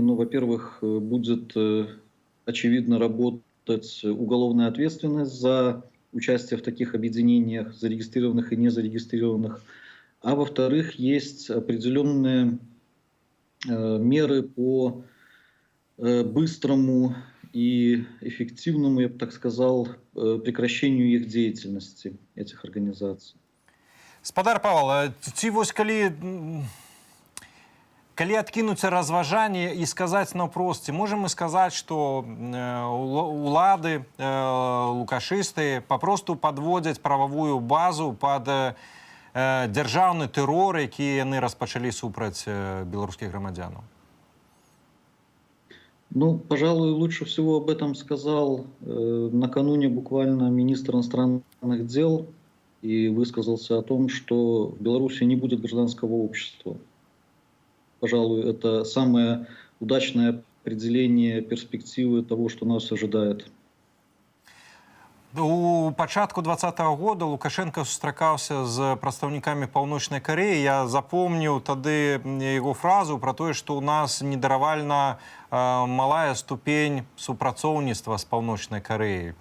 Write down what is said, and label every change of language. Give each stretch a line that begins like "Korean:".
Russian: Во-первых, будет, очевидно, работать уголовная ответственность за участие в таких объединениях, зарегистрированных и незарегистрированных. А во-вторых, есть определенные меры по быстрому и эффективному, я бы так сказал, прекращению их деятельности, этих организаций.
Belarusian: Спадар Павел, ці вось калі адкінуцца разважанне і сказаць наўпрост, ці можам мы сказаць, што улады, лукашысты папросту падводзяць прававую базу пад дзяржаўны тэрор, які яны распачалі супраць беларускіх грамадзянаў?
Russian: Пожалуй, лучше всего об этом сказал накануне буквально министр иностранных дел и высказался о том, что в Беларуси не будет гражданского общества. Пожалуй, это самое удачное определение перспективы того, что нас ожидает.
Belarusian: У пачатку 2020 года Лукашенко сустракаўся з прадстаўнікамі Паўночнай Карэі. Я запомніў тады яго фразу пра тое, што ў нас недаравальна малая ступень супрацоўніцтва з Паўночнай Карэяй.